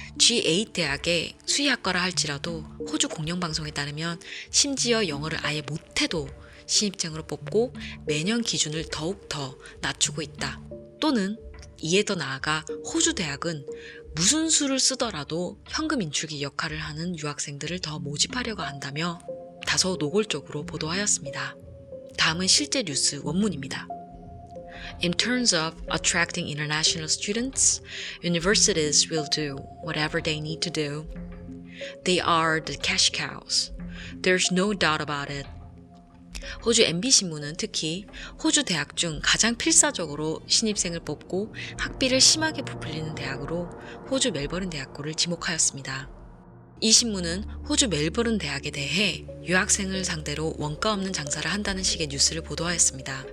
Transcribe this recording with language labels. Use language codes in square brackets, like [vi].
[ko] G8 대학의 수의학과라 할지라도 호주 공영방송에 따르면 심지어 영어를 아예 못해도 신입생으로 뽑고 매년 기준을 더욱 더 낮추고 있다. 또는 이에 더 나아가 호주 대학은 무슨 수를 쓰더라도 현금 인출기 역할을 하는 유학생들을 더 모집하려고 한다며 다소 노골적으로 보도하였습니다. 다음은 실제 뉴스 원문입니다. [en] In terms of attracting international students, universities will do whatever they need to do. They are the cash cows. There's no doubt about it. [ko] 호주 MB신문은 특히 호주 대학 중 가장 필사적으로 신입생을 뽑고 학비를 심하게 부풀리는 대학으로 호주 멜버른 대학교를 지목하였습니다. 이 신문은 호주 멜버른 대학에 대해 유학생을 상대로 원가 없는 장사를 한다는 식의 뉴스를 보도하였습니다.